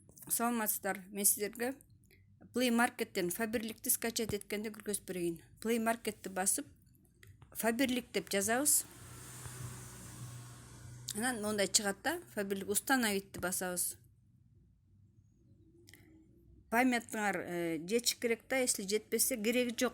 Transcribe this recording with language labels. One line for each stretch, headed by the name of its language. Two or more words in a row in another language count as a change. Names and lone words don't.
Kyrgyz: Саламатсыздар. Мен сіздерге Play Market'ten Faberlic'ти скачать еткенде көрсөтүп берейин. Play Market'ти басып, Faberlic деп жазабыз. Анан мондай чыгат да, Faberlic установитти басабыз. Памятыңар жетиш керек да, если жетпесе кереги жок.